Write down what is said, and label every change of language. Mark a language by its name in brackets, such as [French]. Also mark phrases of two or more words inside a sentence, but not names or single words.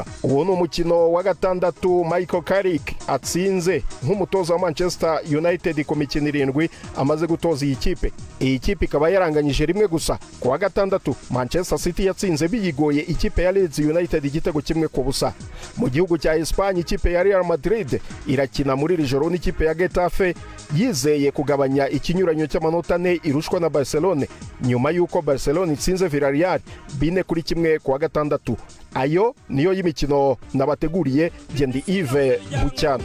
[Kinyarwanda] Uwo ni umukino wa gatandatu Michael Carrick atsinze nk'umutoza wa Manchester United ku mikino 7 amaze gutoza iyi kipe. Iyi kipe ikaba yaranganyije rimwe gusa. Ku wa gatandatu Manchester City yatsinze biyigoye ikipe ya Leeds United igitego 1-0. Mu gihugu cya Espagne ikipe ya Real Madrid irakina muri iri joro n'ikipe ya Getafe, yizeye kugabanya ikinyuranyo cy'amanota 4 irushwa na Barcelona nyuma yuko Barcelona itsinze Villarreal 4-1 ku wa gatandatu. Ayo niyo y'imikino nabateguriye. Gendi Yves Buchana.